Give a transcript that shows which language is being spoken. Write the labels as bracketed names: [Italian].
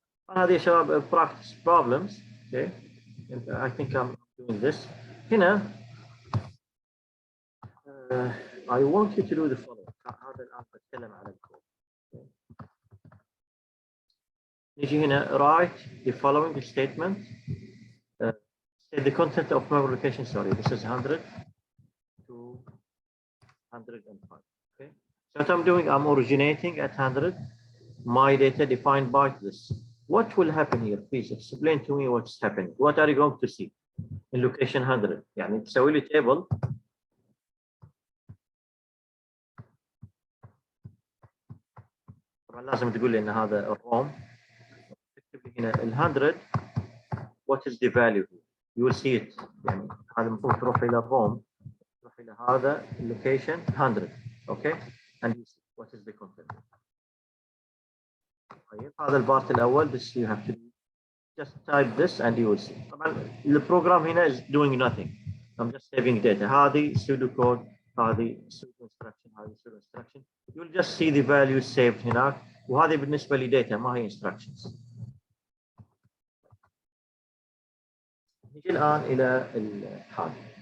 [Arabic] هذه يا شباب practice problems. [English] Okay, I think I'm doing this. هنا I want you to do the following. [Arabic] هذا الآن بتكلم على الكود. نيجي هنا [English] write the following statement. Say the content of memory location. Sorry, this is 100 to 105. Okay. So what I'm doing, I'm originating at 100. My data defined by this. What will happen here? Please explain to me what's happening. What are you going to see in location 100? [Arabic] يعني تسوي لي table. طبعا لازم تقول لي ان هذا الروم. تكتب لي هنا ال 100. [English] What is the value? You will see it. [Arabic] يعني هذا المفروض تروح الى الروم. تروح الى هذا location 100. [English] Okay. And you see what is the content. [Arabic] طيب هذا البارت الاول. [English] This you have to just type this and you will see. [Arabic] طبعا البروجرام هنا [English] is doing nothing. I'm just saving data. [Arabic] هذه pseudo code. هذه pseudo instruction. هذه pseudo instruction. [English] You'll just see the values saved هناك. [Arabic] وهذه بالنسبة لي data ما هي instructions. نجي الآن إلى الحال.